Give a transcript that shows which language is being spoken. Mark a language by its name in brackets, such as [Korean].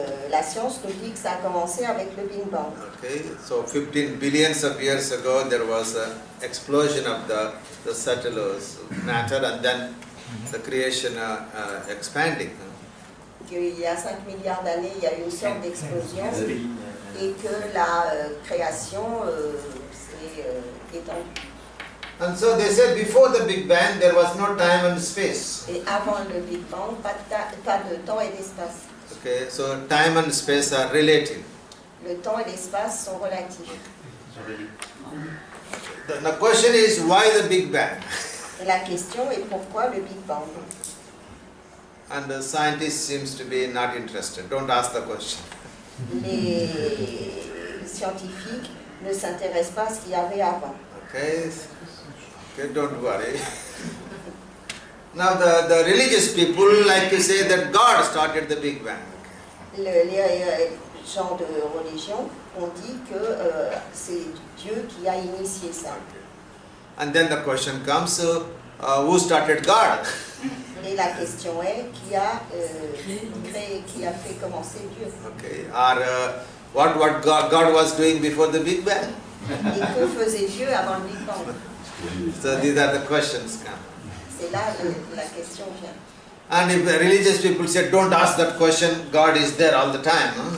[French] La science nous dit que ça a commencé avec le Big Bang. [English] Okay, so 15 billions of years ago there was an explosion of the subtle matter, and then the creation expanding. [French] Il y a 5 milliards d'années, il y a eu une sorte d'explosion et que la création s'est étendue. [English] And so they said before the Big Bang there was no time and space. [French] Et avant le Big Bang, pas de temps et d'espace. [English] Okay, so time and space are relative. [French] Le temps et l'espace sont relatifs. [English] The question is, why the Big Bang? [French] Et la question est pourquoi le Big Bang? [English] And the scientist seems to be not interested. Don't ask the question. [French] Les scientifiques ne s'intéressent pas à ce qu'il y avait avant. [English] Okay, don't worry. Now the religious people like to say that God started the Big Bang. [French] Les gens de religion ont dit que c'est Dieu qui a initié ça. [English] And then the question comes, who started God? [French] Et la question est qui a créé, qui a fait commencer Dieu. [English] Okay, or what God was doing before the Big Bang? [French] Et que faisait Dieu avant le Big Bang? [English] So these are the questions come. [French] C'est là la question vient. [English] And if the religious people say, don't ask that question, God is there all the time.